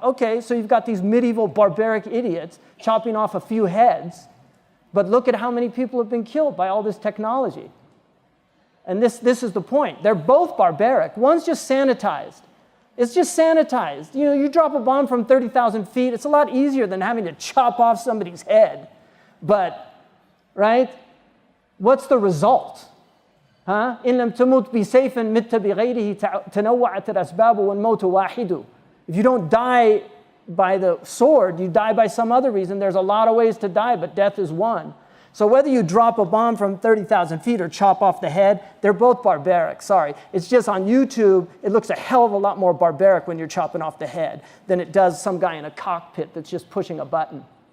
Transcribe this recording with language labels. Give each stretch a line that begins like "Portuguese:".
English: Okay, so you've got these medieval barbaric idiots chopping off a few heads, but look at how many people have been killed by all this technology. And this is the point. They're both barbaric. One's just sanitized. It's just sanitized. You know, you drop a bomb from 30,000 feet, it's a lot easier than having to chop off somebody's head. But, right? What's the result?
Arabic: إن لم تمت بسيف مت بغيره تنوعت الأسباب والموت واحد.
English: If you don't die by the sword, you die by some other reason. There's a lot of ways to die, but death is one. So whether you drop a bomb from 30,000 feet or chop off the head, they're both barbaric, sorry. It's just on YouTube, it looks a hell of a lot more barbaric when you're chopping off the head than it does some guy in a cockpit that's just pushing a button.